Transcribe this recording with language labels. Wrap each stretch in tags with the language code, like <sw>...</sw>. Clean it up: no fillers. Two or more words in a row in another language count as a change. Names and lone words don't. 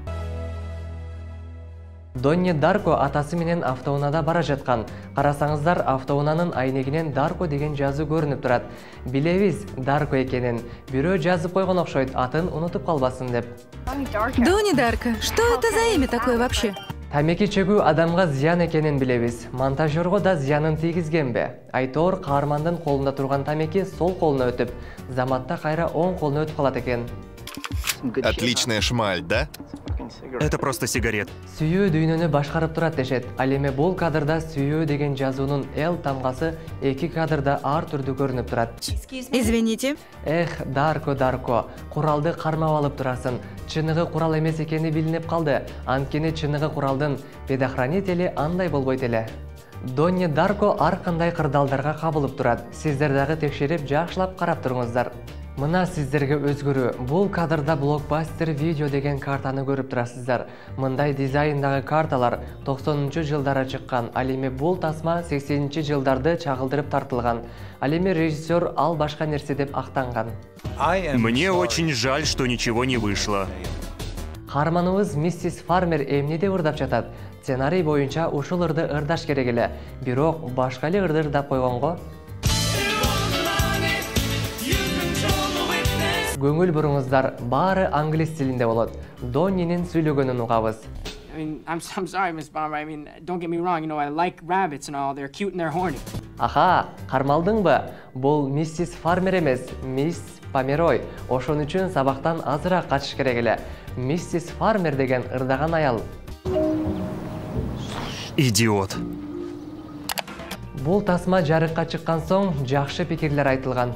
<ky>Донни Дарко атасы менен автоунаада бара жаткан. Карасаңыздар, автоунанын айнегинен Дарко деген жазуу көрүнүп турат. Билебиз Дарко экенин. Бирөө жазып койгон окшойт, атын унутуп калбасын деп.</ky> <ru>Донни Дарко, что это за имя такое вообще?</ru> <ky>Тамеки чегүү адамга зыян экенин билебиз. Монтажерго да зыянын тийгизгенби? Айтор каармандын колунда турган тамеки сол колуна өтүп, заматта кайра оң колуна өтүп калат экен.</ky> <ru>Отличная шмаль, да? Это просто сигарет.</ru> <ky>Сүйүү дүйнөнү башкарып турат дешет. Ал эми бул кадрда сүйүү деген жазуунун L тамгасы эки кадрда ар түрдүү көрүнүп турат.</ky> <ru>Извините.</ru> <ky>Эх, Дарко, куралды кармап алып турасың. Чыныгы курал эмес экени билинип калды. Анткени чыныгы куралдын предохранители андай болбойт эле. Донни Дарко ар кандай кырдаалдарга кабылып турат. Сиздер дагы текшерип, жакшылап карап туруңуздар. Мына сиздерге өзгөрүү. Бул кадрда блокбастер видео деген картаны көрүп турасыздар. Мындай дизайндагы карталар 90-жылдары чыккан. Ал эми бул тасма 80-жылдарды чагылдырып тартылган. Ал эми режиссер ал башка нерсе деп актанган.</ky> <ru>Мне очень жаль, что ничего не вышло.</ru> <ky>Каарманыбыз миссис Фармер эмнеде ырдап жатат? Сценарий боюнча ушул ырды ырдаш керек эле. Бирок башка эле ырды ырдап койгонго. Көңүл буруңуздар, баары англис тилинде болот. Доннинин сүйлөгөнүн угабыз.</ky> <en>I'm sorry, Miss Bomber. Don't get me wrong. I like rabbits and all. They're cute and they're horny.</en> <ky>Аха, кармалдыңбы? Бул миссис Фармер эмес, мисс Померой. Ошон үчүн сабактан азыраак качыш керек эле. Миссис Фармер деген ырдаган аял.</ky> <ru>Идиот.</ru> <ky>Бул тасма жарыкка чыккан соң жакшы пикирлер айтылган.</ky>